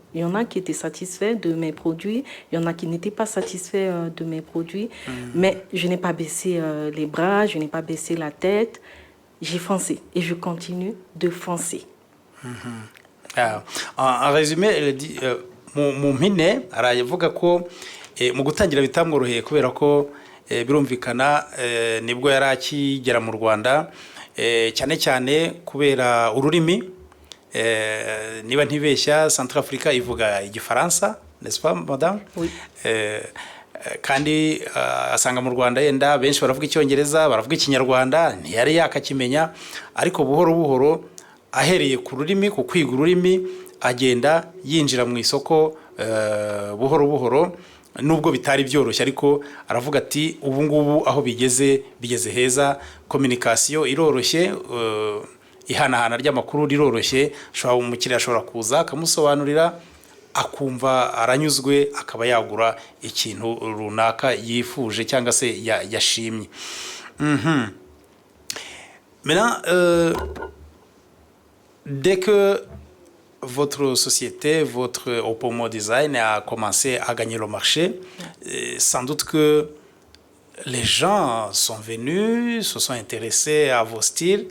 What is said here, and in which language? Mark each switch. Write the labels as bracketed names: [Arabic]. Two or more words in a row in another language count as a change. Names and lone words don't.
[French] Il y en a qui étaient satisfaits de mes produits, il y en a qui n'étaient pas satisfaits de mes produits. Mais je n'ai pas baissé les bras, je n'ai pas baissé la tête. J'ai foncé et je continue de foncer. En résumé, elle dit [Kinyarwanda] mu mpine aravuga ko mu gutangira bitamworoheye kubera ko birumvikana nibwo yari akigera mu Rwanda, cyane cyane kubera ururimi. Niba ntibeshya Centrafrica ivuga igifaransa, [French] n'est-ce pas madame? Oui. [Kinyarwanda] Kandi asanga mu Rwanda yenda benshi baravuga icyongereza, baravuga ikinyarwanda, ntiyari yakakimenya, ariko buhoro buhoro ahereye ku rurimi, ku kwiga ururimi, agenda yinjira mu isoko buhoro buhoro, nubwo bitari byoroshye, ariko aravuga ati ubu ngubu aho bigeze heza, communication iroroshye, ihanahana ry'amakuru riroroshye, umukiriya ashobora kuza akamusobanurira akumva aranyuzwe, akaba yagura ikintu runaka yifuje cyangwa se yashimye. [French] Maintenant, dès que votre société, votre Opomo Design a commencé à gagner le marché, sans doute que les gens sont venus, se sont intéressés à vos styles.